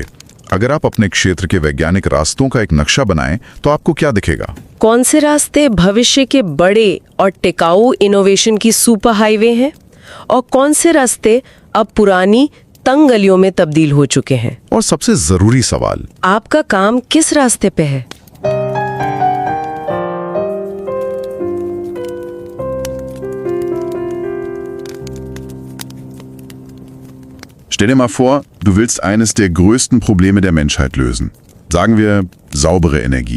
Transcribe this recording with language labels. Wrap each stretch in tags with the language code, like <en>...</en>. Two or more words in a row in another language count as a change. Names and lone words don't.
<hi>अगर आप अपने क्षेत्र के वैज्ञानिक रास्तों का एक नक्शा बनाएं, तो आपको क्या दिखेगा? कौन से रास्ते भविष्य के बड़े और टिकाऊ इनोवेशन की</hi> <en>super highway</en> <hi>हैं, और कौन से रास्ते अब पुरानी तंग गलियों में तब्दील हो चुके हैं? और सबसे जरूरी सवाल, आपका काम किस रास्ते पे है?</hi> <de>Stell dir mal vor, du willst eines der größten Probleme der Menschheit lösen. Sagen wir saubere Energie.</de>